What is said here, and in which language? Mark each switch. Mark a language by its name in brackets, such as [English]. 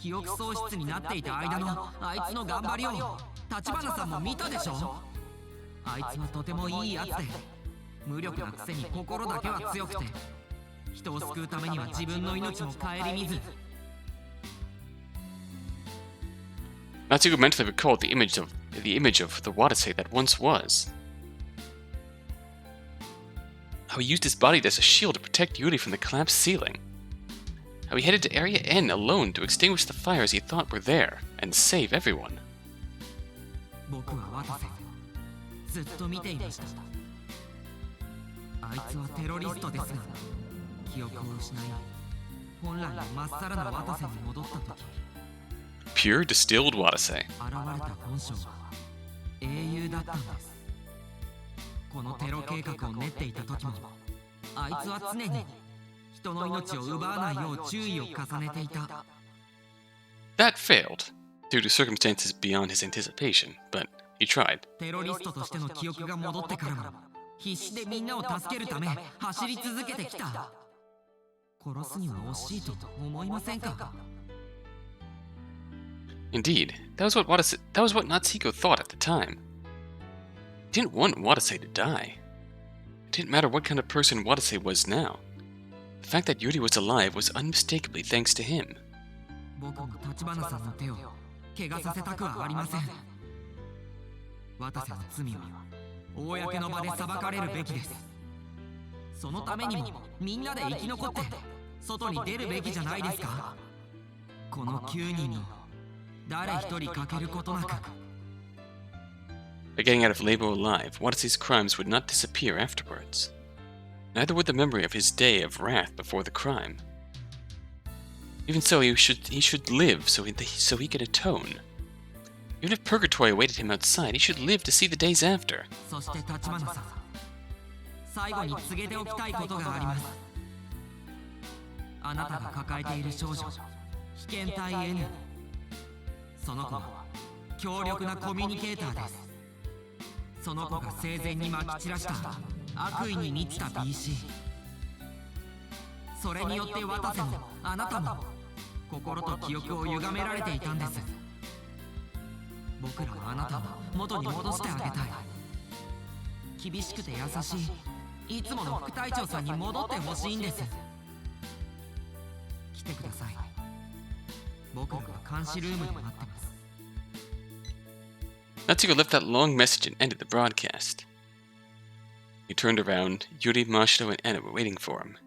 [Japanese] 記憶喪失になっていた間のあいつの頑張りを立花さんも見たでしょ。あいつはとてもいいやつで、無力なくせに心だけは強くて、人を救うためには自分の命も顧みず。 [English] Natsuhiko mentally recalled the image of the Watase that once was. How he used his body as a shield to protect Yuri from the collapsed ceiling. How he headed to Area N alone to extinguish the fires he thought were there and save everyone. [Japanese] 僕は渡瀬ずっと見ていました。あいつはテロリストですが、記憶を失い、本来のまっさらな渡瀬に戻った時、 [English] Pure distilled Watase. [Japanese] 現れた本性は英雄だったんです。このテロ計画を練っていた時も、あいつは常に人の命を奪わないよう注意を重ねていた。 [English] That failed, due to circumstances beyond his anticipation, but he tried. [Japanese] テロリストとしての記憶が戻ってからも、必死でみんなを助けるため走り続けてきた。殺すには惜しいと思いませんか？ [English] Indeed, that was what Natsuhiko thought at the time. He didn't want Watase to die. It didn't matter what kind of person Watase was now. The fact that Yuri was alive was unmistakably thanks to him. [Japanese] 僕も立花さんの手を怪我させたくはありません。渡瀬の罪は公の場で裁かれるべきです。そのためにもみんなで生き残って外に出るべきじゃないですか。この9人の誰一人欠けることなく。 [English] By getting out of Labo alive, Watase's crimes would not disappear afterwards. Neither would the memory of his day of wrath before the crime. Even so, he should live so he could atone. Even if purgatory awaited him outside, he should live to see the days after. [Japanese] そして立花さん、最後に告げておきたいことがあります。あなたが抱えている少女、被験体 N。その子は強力なコミュニケーターです。その子が生前にまき散らした悪意に満ちた BC。それによって渡瀬もあなたも心と記憶を歪められていたんです。僕らはあなたを元に戻してあげたい。厳しくて優しいいつもの副隊長さんに戻ってほしいんです。来てください。僕らは監視ルームで待ってます。 [English] Natsuhiko left that long message and ended the broadcast. He turned around. Yuri, Mashiro, and Anna were waiting for him.